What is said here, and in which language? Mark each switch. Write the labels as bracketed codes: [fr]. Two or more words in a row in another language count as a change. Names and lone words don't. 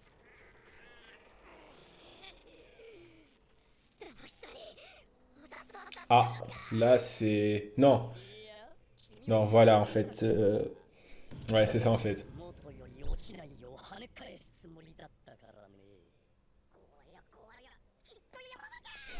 [fr] Ah, là c'est... Non, non, voilà en fait. Ouais, c'est ça en fait. [ja] 元より落ちないよう跳ね返すつもりだったからね。こりゃこりゃ、きっと山だ。